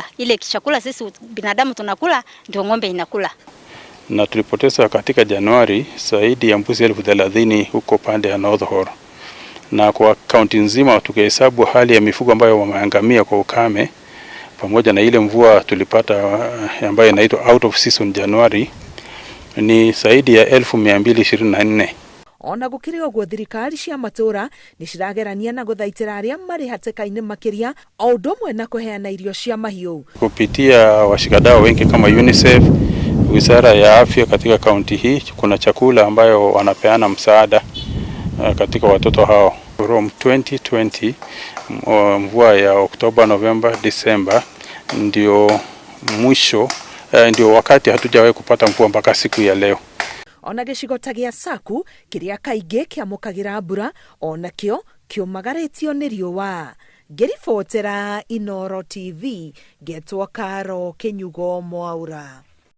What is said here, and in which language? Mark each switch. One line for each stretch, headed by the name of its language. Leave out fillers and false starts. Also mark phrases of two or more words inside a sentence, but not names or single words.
Swahili: Ile chakula sisi binadamu tunakula ndio ng'ombe inakula. Na tulipoteza katika Januari zaidi ya mbuzi 30,000 huko pande ya North Horr. Na kwa kaunti nzima tukihesabu hali ya mifugo ambayo wameangamia kwa ukame pamoja na ile mvua tulipata ambayo inaitwa
English: out of season
Swahili: January ni zaidi ya 1224.
Kikuyu: Ona gũkĩrĩ ũguo thirikari cia matũra nĩ ciragerania na gũthaitĩra arĩa marĩ hatĩka-inĩ makĩria o ũndũ ũmwe na kũheana irio cia mahiũ.
Swahili: Kupitia washikadau wengi kama UNICEF, Wizara ya Afya katika kaunti hii kuna chakula ambayo wanapeana msaada katika watoto hao. From 2020 mvua ya Oktoba, Novemba, Disemba ndio mwisho, ndio wakati hatujawahi kupata mvua mpaka siku ya leo.
Kikuyu: Ona gĩcigo ta gĩa Saku kĩrĩa kaingĩ kĩamũkagĩra mbura onakĩo kĩũmagarĩtio nĩ riũa. Ngĩribotera Inooro TV, ngetwo Karo Kĩnyugo Mwaura.